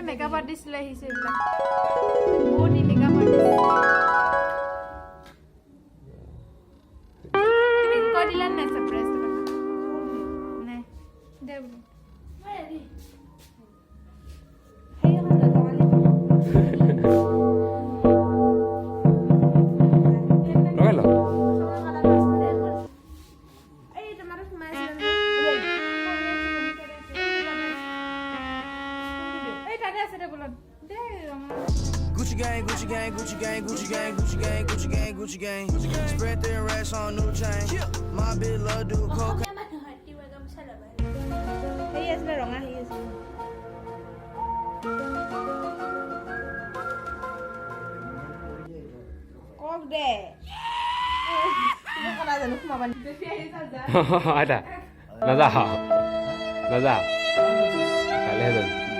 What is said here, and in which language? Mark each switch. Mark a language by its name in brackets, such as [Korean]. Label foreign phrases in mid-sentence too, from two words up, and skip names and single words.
[English] makeup artist [Assamese] লৈ আহিছে এইবিলাক বহুত [English] makeup artist [Assamese] তুমি কৈ দিলা নাই সাৰপ্ৰাইজ নাই দে বোলো লগাই ল [English] Gucci gang, Gucci gang, Gucci gang, Gucci gang, Gucci gang, Gucci gang, Gucci gang. Spread their racks on new chain. My bitch love do cocaine. [Assamese] হেৰি আছিলে ৰঙা হেৰি আছিলে কক দে জানো সোমাবা আইতা নাযা নাযা কাইলৈহে যাম